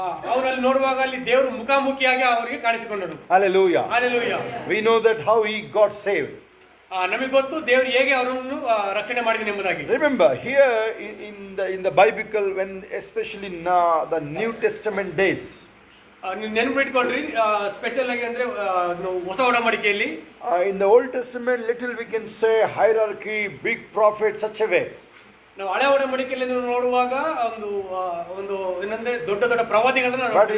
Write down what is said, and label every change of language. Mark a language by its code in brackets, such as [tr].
[kn] ಅವರಲ್ಲಿ ನೋಡುವಾಗ ಅಲ್ಲಿ ದೇವರು ಮುಖಾಮುಖಿಯಾಗಿ ಅವರಿಗೆ ಕಾಣಿಸಿಕೊಂಡನು. [en] Hallelujah. Hallelujah. We know that how he got saved. [kn] ನಮಗೆ ಗೊತ್ತು ದೇವರು ಹೇಗೆ ಅವರನ್ನು ರಕ್ಷಣೆ ಮಾಡಿದನು ಎಂಬುದಾಗಿ. [en] Remember here in the Bible, when especially in the New Testament days, [kn] ನೀವು ನೆನಪಿಟ್ಕೊಂಡ್ರಿ, ಸ್ಪೆಷಲ್ ಆಗಿ ಅಂದ್ರೆ ಹೊಸ ಒಡಂಬಡಿಕೆಯಲ್ಲಿ [en] in the Old Testament, little we can say hierarchy, big prophet, such a way. [kn] ನಾವು ಹಳೆ ಒಡಂಬಡಿಕೆಯಲ್ಲಿ ನೀವು ನೋಡುವಾಗ ಒಂದು ಏನಂದ್ರೆ ದೊಡ್ಡ ದೊಡ್ಡ ಪ್ರವಾದಿಗಳನ್ನ ನಾವು